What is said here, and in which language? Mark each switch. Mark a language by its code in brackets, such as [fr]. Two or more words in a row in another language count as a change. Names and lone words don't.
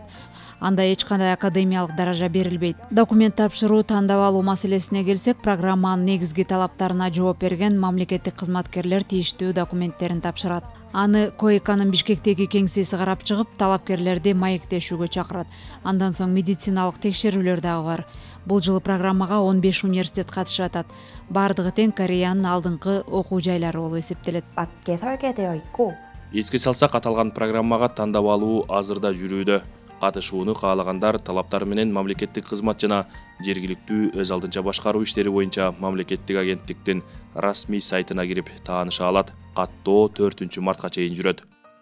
[ky] Анда эч кандай академиялык даража берилбейт. Документ тапшыруу, тандап алуу маселесине келсек, программанын негизги талаптарына жооп берген мамлекеттик кызматкерлер тийиштүү документтерин тапшырат. Аны КОЭКанын Бишкектеги кеңсеси карап чыгып, талапкерлерди маектешүүгө чакырат. Андан соң медициналык текшерүүлөр дагы бар. Бул жылы программага 15 университет катышып атат. Бардыгы тең Кореянын алдыңкы окуу жайлары болуп эсептелет. [ko] 맞게 설계되어 있고 [ky] Эске салсак, аталган программага тандап алуу азырда жүрүүдө. Катышууну каалагандар талаптары менен мамлекеттик кызмат жана жергиликтүү өз алдынча башкаруу иштери боюнча мамлекеттик агенттиктин расмий сайтына кирип тааныша алат. Каттоо 4 мартка чейин жүрөт.